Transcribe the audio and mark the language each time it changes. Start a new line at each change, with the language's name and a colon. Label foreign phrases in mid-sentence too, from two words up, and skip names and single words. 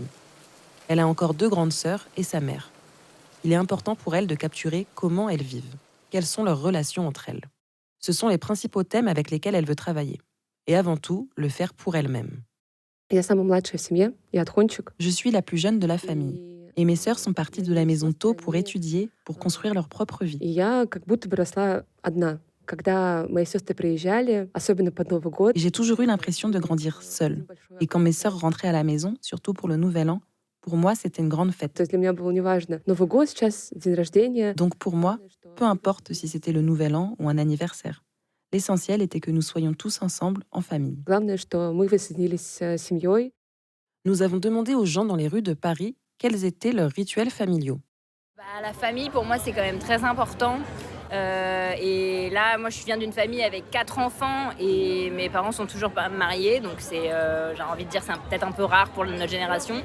French: Elle a encore 2 grandes sœurs et sa mère. Il est important pour elle de capturer comment elles vivent, quelles sont leurs relations entre elles. Ce sont les principaux thèmes avec lesquels elle veut travailler. Et avant tout, le faire pour elle-même.
Russian: Я самая младшая в семье, я отхончик.
French: Je suis la plus jeune de la famille. Et mes sœurs sont parties de la maison tôt pour étudier, pour construire leur propre vie.
Russian: И я как будто бы росла одна. Когда мои сестры приезжали, особенно под Новый год,
French: Et j'ai toujours eu l'impression de grandir seule. Et quand mes sœurs rentraient à la maison, surtout pour le Nouvel An, pour moi, c'était une grande fête.
Russian: то есть для меня было неважно, Новый год сейчас, день рождения.
French: Donc pour moi, peu importe si c'était le Nouvel An ou un anniversaire. L'essentiel était que nous soyons tous ensemble, en famille.
Russian: Главное, что мы воссоединились с семьей.
French: Nous avons demandé aux gens dans les rues de Paris quels étaient leurs rituels familiaux. La famille, pour moi, c'est quand même très important. Et là, moi, je viens d'une famille avec 4 enfants et mes parents sont toujours pas mariés. Donc, j'ai envie de dire, c'est peut-être un peu rare pour notre génération.